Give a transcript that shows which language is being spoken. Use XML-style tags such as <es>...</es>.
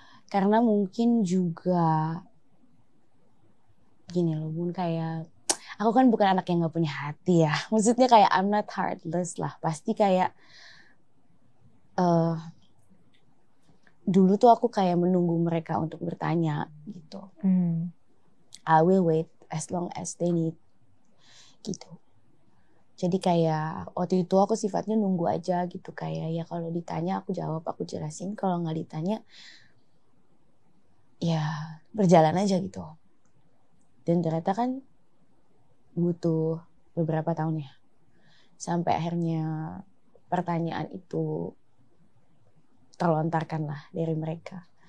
<id>Karena mungkin juga gini loh Bun, kayak aku kan bukan anak yang nggak punya hati ya. Maksudnya kayak</id> <en>I'm not heartless</en> <id>lah. Pasti kayak dulu tuh aku kayak menunggu mereka untuk bertanya gitu.</id> <en>I will wait as long as they need gitu.</en> <id>Jadi kayak waktu itu aku sifatnya nunggu aja gitu, kayak ya kalau ditanya aku jawab, aku jelasin, kalau nggak ditanya ya berjalan aja gitu. Dan ternyata kan butuh beberapa tahun ya sampai akhirnya pertanyaan itu terlontarkan lah dari mereka.</id>